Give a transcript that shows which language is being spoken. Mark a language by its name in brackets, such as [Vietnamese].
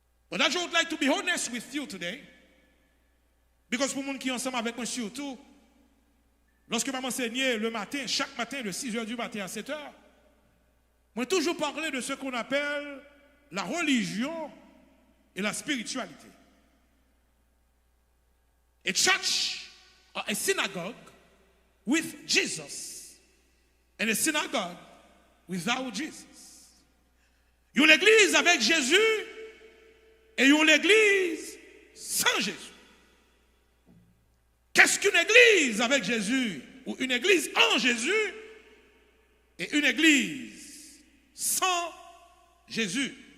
[English] But I would like to be honest with you today. Because [French] pour les gens qui sont ensemble avec moi surtout, lorsque je m'enseignais le matin, chaque matin de 6h du matin à 7h, moi toujours parlé de ce qu'on appelle la religion et la spiritualité. [English] A church or a synagogue with Jesus and a synagogue without Jesus. [French] Il y a l'église avec Jésus et il y a l'église sans Jésus. Qu'est-ce qu'une église avec Jésus ou une église en Jésus et une église sans Jésus?